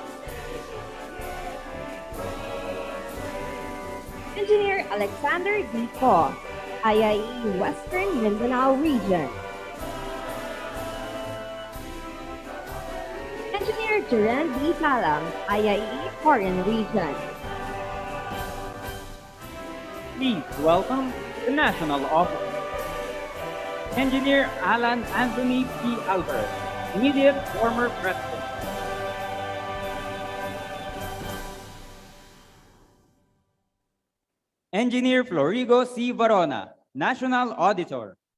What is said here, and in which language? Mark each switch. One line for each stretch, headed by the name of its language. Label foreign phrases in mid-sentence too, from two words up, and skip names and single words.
English: Engineer Alexander D. Ko, IIE Western Mindanao Region. Engineer Jeren D. Talam, IIE Foreign Region. Please welcome the National Officer. Engineer Alan Anthony P. Alvarez, immediate former President. Engineer Florigo C. Varona, National Auditor.